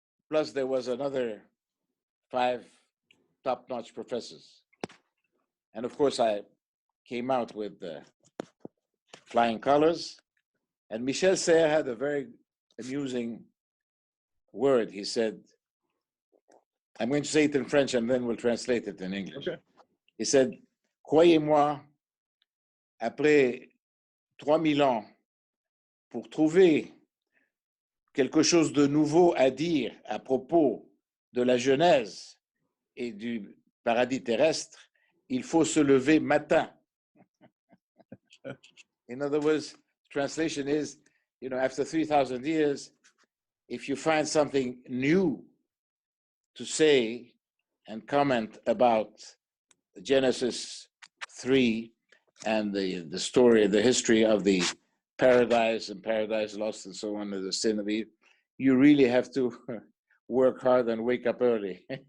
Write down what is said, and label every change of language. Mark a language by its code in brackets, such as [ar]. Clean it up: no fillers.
[en] Plus there was another 5 top-notch professors. And of course, I came out with flying colors. And Michel Serres had a very amusing word. He said, I'm going to say it in French and then we'll translate it in English. Okay. [fr] He said, croyez-moi, après 3000 ans, pour trouver quelque chose de nouveau à dire à propos de la Genèse et du paradis terrestre, il faut se lever matin. [en] In other words, translation is, you know, after 3,000 years, if you find something new to say and comment about Genesis 3 and the story, the history of the paradise and paradise lost and so on, the sin of Eve, you really have to work hard and wake up early.